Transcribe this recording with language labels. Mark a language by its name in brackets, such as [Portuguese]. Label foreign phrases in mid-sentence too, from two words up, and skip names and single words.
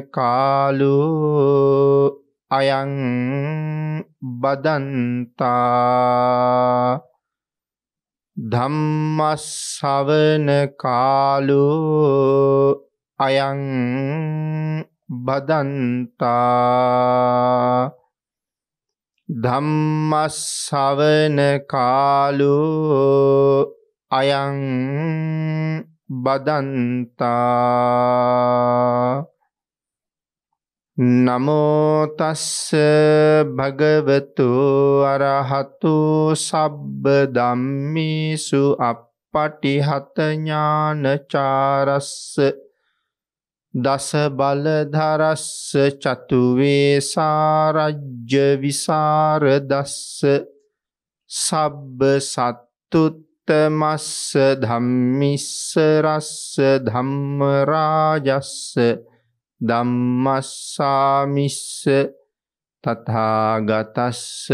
[Pali] කාලෝ අයං බදන්තා ධම්මස්සවන කාලෝ අයං බදන්තා ධම්මස්සවන කාලෝ අයං බදන්තා නමෝ තස්ස භගවතු අරහතු සබ්බ ධම්මේසු අප්පටිහත ඥානචාරස්ස දස බලධරස්ස චතුවේ සාරජ්‍ය විසරදස්ස සබ්බ සත්තුත් තමස්ස ධම්මිස්ස රස්ස ධම්ම රාජස්ස ධම්මස්සාමිස්ස තථාගතස්ස